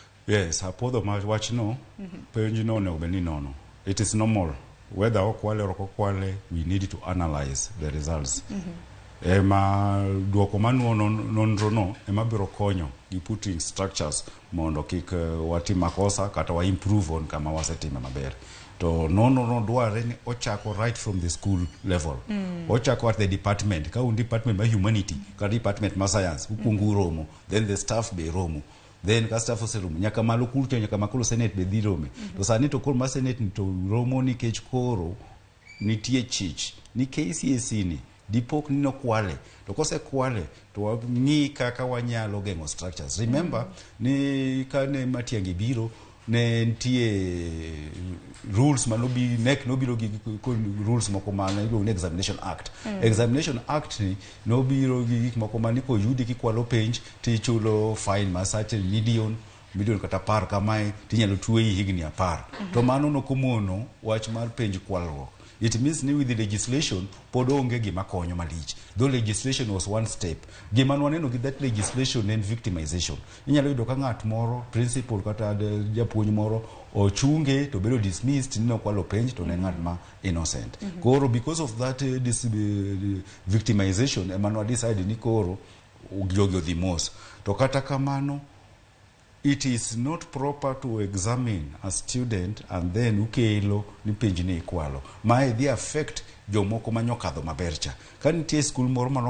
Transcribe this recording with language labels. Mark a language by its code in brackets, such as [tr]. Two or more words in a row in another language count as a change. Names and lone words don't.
[luo] Yes, apodho ma wach no, Penjno onego bed ni nono. [en] It is normal. Whether [luo] okwale or okwale, [en] we need to analyze the results. [luo] Ema duoko manuono nonro no ema biro konyo gi [en] putting structures [luo] mondo kik watim makosa kata wa [en] improve on [luo] kama wasetime maber. To nono dware ni ochako [en] right from the school level. Ochako at the department. [luo] Ka un department ma humanity, ka department ma science, ukungu romo, [en] then the staff be romo. [luo] Then ka staff oseromo nyaka malo kulto nyaka makolo senate be dhi rome. To sani to kol ma senate to romo nikech koro nitie chich ni KCSE ni dipok ni nokwale to kose kwale to ng'i kaka wanyalo geng'o structures. Remember ni kane Matiang'i biro ne ntie rules manobi nek nobiro gi rules moko mana iluongo ni [en] examination act. Examination act [luo] ni nobiro gi gik moko mani ko yudi kikwalo penj tichulo fine ma [en] certain million [luo] kata par kamae tinyalo tuweyi higni 10. To mano nokomono wach mar penj kwalruok. [en] It means [luo] ni [en] with the legislation [luo] pod onge gima konyo malich. [en] Though legislation was one step. [luo] Gima nwaneno gi [en] that legislation and victimization. [luo] Inyalo yudo ka ng'at moro, principal kata japuonj moro ochunge to bedo dismissed ni nokwalo penj to ne ng'at ma innocent. Koro [en] because of that this victimization [luo] emano decide ni koro jogi odhi mos. To kata kamano [en] it is not proper to examine a student and then [luo] ukelo ni penj ni ikwalo. Mae dhi affect jomoko manyokadho mabercha. Ka nitie school moro